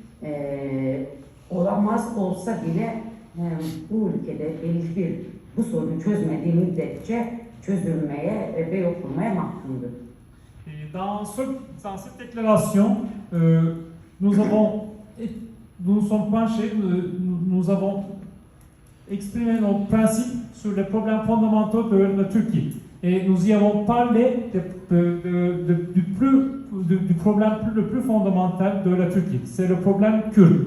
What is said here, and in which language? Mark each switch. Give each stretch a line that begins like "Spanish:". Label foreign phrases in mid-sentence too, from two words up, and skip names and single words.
Turkish: olamaz, olsa bile bu ülkede bu sorunu çözmediği müddetçe çözülmeye ve yok olmaya mahkumdur.
French: Dans cette déclaration, nous sommes penchés, nous avons exprimer nos principes sur les problèmes fondamentaux de la Turquie. Et nous y avons parlé du problème le plus fondamental de la Turquie, c'est le problème kurde.